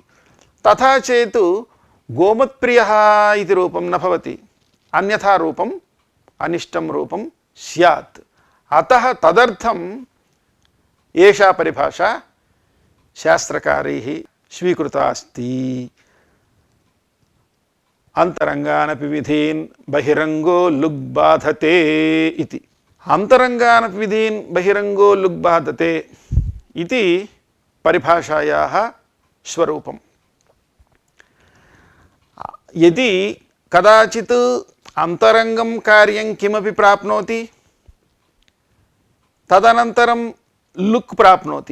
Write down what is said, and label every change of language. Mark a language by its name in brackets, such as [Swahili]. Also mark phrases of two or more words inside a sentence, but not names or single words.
[Sanskrit] तथा चेत् गोमत्प्रियः इति रूपं न भवति, अन्यथा रूपम् अनिष्टं रूपं स्यात्। अतः तदर्थम् एषा परिभाषा शास्त्रकारैः स्वीकृता अस्ति। अन्तरङ्गानपि विधीन् बहिरङ्गो लुग् बाधते इति। అంతరంగాన్ విధీన్ బహిరంగో లుక్ బాధతే ఇది పరిభాషాయాः స్వరూపం. యది కదాచిత్ అంతరంగం కార్యం కిమపి ప్రాప్నోతి తదనంతరం లుక్ ప్రాప్నోతి